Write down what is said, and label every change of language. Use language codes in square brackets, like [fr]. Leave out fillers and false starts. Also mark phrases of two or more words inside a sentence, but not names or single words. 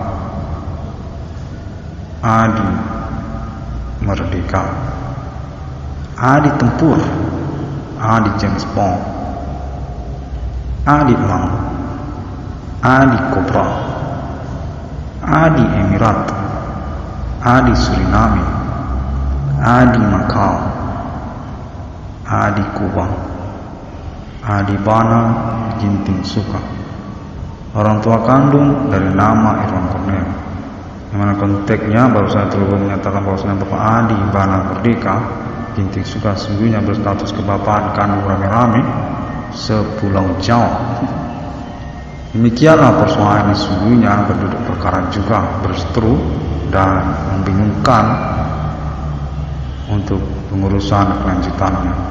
[id] Adi Merdeka, Adi Tempur, Adi James Bond, Adi Elang, Adi Kobra, Adi Emirat, Adi Suriname, Adi Macau, Adi Kubang, Adi Bana Ginting Suka, orang tua kandung dari nama Irwan Cornel, yang mana konteksnya baru saya terhubung menyatakan bahwasanya Bapak Adi Bana Merdeka Ginting Suka sesungguhnya berstatus kebapaan kandung rame-rame sepulau Jawa. Demikianlah persoalan ini sesungguhnya berduduk perkara juga berseteru dan membingungkan untuk pengurusan kelanjutannya.